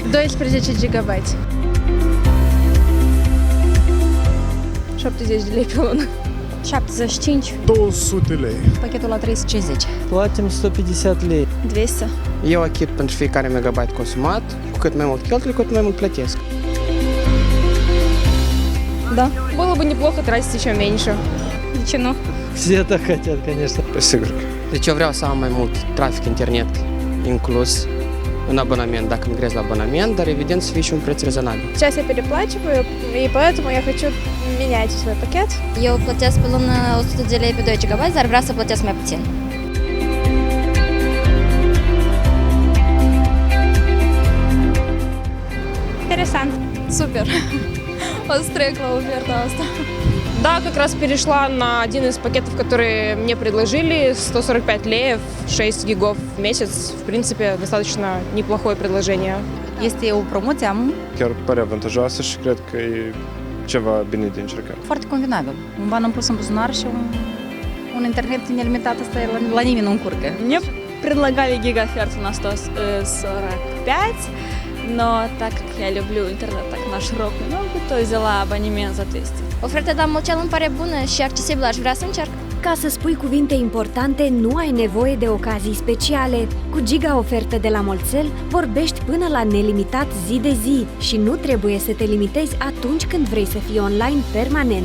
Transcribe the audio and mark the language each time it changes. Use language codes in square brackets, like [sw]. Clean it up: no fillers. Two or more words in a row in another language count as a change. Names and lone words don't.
[ro] 12 GB. 70 de lei pe lună. 75. 200 lei. Pachetul la 350. Plătim 150 lei. 200. Eu achit pentru fiecare megabyte consumat, cu cât mai mult cheltuieli, cu cât mai mult plătesc. [ru] Да. Было бы неплохо тратить еще меньше. [ro] De ce nu? [ru] Все это хотят, конечно. [ro] Sigur. Deci eu vreau să am mai mult trafic internet inclus în abonament, dacă migrez la abonament, dar evident să fie și un preț rezonabil. [ru] Сейчас я переплачиваю, и поэтому я хочу менять свой пакет. [ro] Eu plătesc pe lună 100 de lei pe 2 GB, dar vreau să plătesc mai puțin. Interesant. Супер. O să trec la oferta asta. [ru] Да, как раз перешла на один из пакетов, которые мне предложили. 145 леев, 6 гигов в месяц. В принципе, достаточно неплохое предложение. [ro] Este o promoție, am Chiar pare avantajoasă și cred că e ceva bine de încercat. foarte convenabil. Un ban în plus în buzunar și un internet nelimitat, asta la nimeni nu încurcă. [ru] Мне предлагали гигаферт на 145, но так как я люблю интернет так на широкую ногу, то взяла абонемент за 200. [ro] Oferta de la Mulcel îmi pare bună și accesibilă, aș vrea să încerc. Ca să spui cuvinte importante, nu ai nevoie de ocazii speciale. Cu Giga ofertă de la Molțel, vorbești până la nelimitat zi de zi și nu trebuie să te limitezi atunci când vrei să fii online permanent.